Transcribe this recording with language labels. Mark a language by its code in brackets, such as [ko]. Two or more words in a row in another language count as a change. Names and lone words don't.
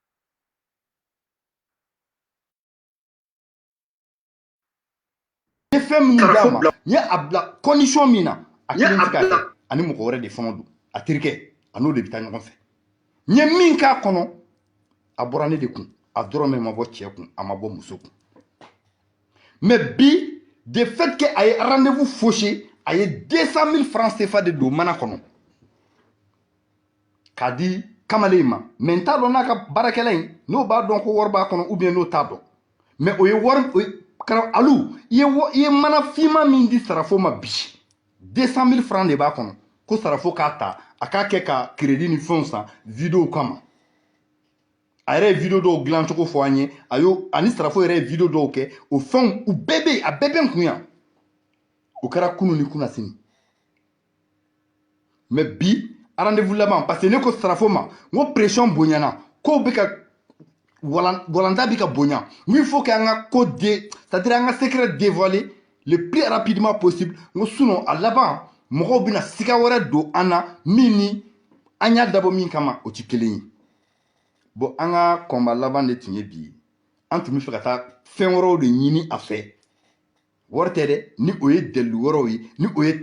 [bm] ye fɛn min d'a ma n ye a bila condition min na a kelen tɛ k'a kɛ ani mɔgɔ wɛrɛ de fana don a terikɛ a n'o de bɛ taa ɲɔgɔn fɛ n ye min k'a kɔnɔ a bɔra ne de kun a dɔrɔmɛ ma bɔ cɛ kun a ma bɔ muso kun mais bi [fr] de fait que [bm] a ye [fr] rendez-vous fauché [bm] a ye 200,000 francs CFA de don mana kɔnɔ k'a di kamalen ma mais n t'a dɔn n'a ka baarakɛla in n'o b'a dɔn ko wari b'a kɔnɔ [fr] ou bien [bm] n'o t'a dɔn mais o ye wari alu i ye mana finman min di sarafo ma bi 200,000 francs de b'a kɔnɔ ko sarafo k'a ta a k'a kɛ ka crédit ni fɛnw san vidéo kama a yɛrɛ ye vidéo dɔw dilan cogo fɔ an ye ani sarafo yɛrɛ ye vidéo dɔw kɛ o fɛnw u bɛɛ bɛ yen a bɛɛ bɛ n kun yan o kɛra kunun ni kunna sini mais bi rendez-vous laban parce que ne ko sarafo ma n ko pression bonyana kow bɛ ka walanta bɛ ka bonya [fr] il faut que [bm] an ka ko [fr] c'est-à-dire [bm] an ka [fr] secret dévoiler le plus rapidement possible [bm] n ko sinon a laban mɔgɔw bɛna siga wɛrɛ don an na min ni an y'a dabɔ min kama o tɛ kelen ye bon an ka combat laban de tun ye bi an tun bɛ fɛ ka taa fɛn wɛrɛw de ɲini a fɛ wari tɛ dɛ ni o ye dalilu wɛrɛw ye ni o ye